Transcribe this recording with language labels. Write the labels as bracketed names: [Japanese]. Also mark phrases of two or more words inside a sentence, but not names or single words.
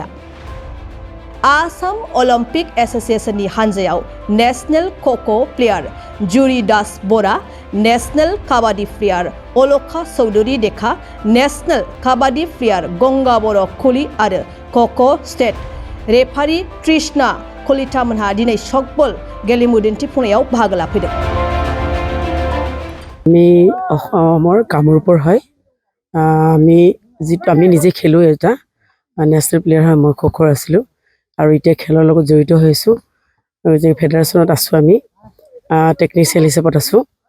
[Bodo] आसाम अलिम्पिक एस'सिएशननि हानजायाव नेशनेल ख'ख' प्लेयार जुरि दास बरा, नेशनेल काबादि प्लेयार अलका चौधुरी देखा, नेशनेल काबादि प्लेयार गंगा बर' कुली आरो ख'ख' स्टेट रेफारि कृष्णा कलितामोनहा दिनै सकबल गेलेमु दिन्थिफुंनायाव बाहागो लाफैदों। [Assamese] আমি অসমৰ কামৰূপৰ হয়। আমি নিজে খেলোঁ, এটা নেশ্যনেল প্লেয়াৰ হয়। মই খ'খ'ৰ আছিলোঁ আৰু এতিয়া খেলৰ লগত জড়িত হৈছোঁ। ফেডাৰেশ্যনত আছোঁ, আমি টেকনিচিয়ান হিচাপত আছোঁ।